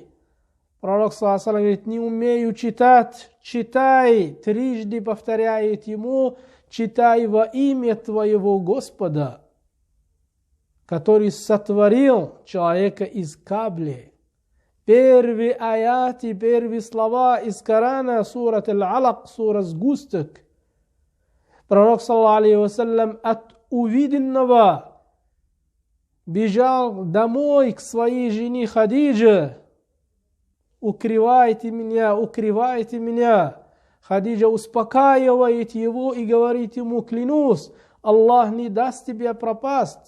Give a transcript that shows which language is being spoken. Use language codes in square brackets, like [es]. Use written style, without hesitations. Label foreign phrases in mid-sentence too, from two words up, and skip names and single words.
[ru] Пророк, [ar] صلى الله عليه, [ru] говорит: не умею читать, читай. Трижды повторяет ему: читай во имя твоего Господа, который сотворил человека из кабли. Первые аяты, первые слова из Корана, сурат Аль-Алак, сура сгусток. Пророк, [ar] صلى الله عليه وسلم, [ru] от увиденного бежал домой к своей жене Хадидже. Укрывайте меня, укрывайте меня. Хадиджа успокаивает его и говорит ему: клянусь, Аллах не даст тебе пропасть.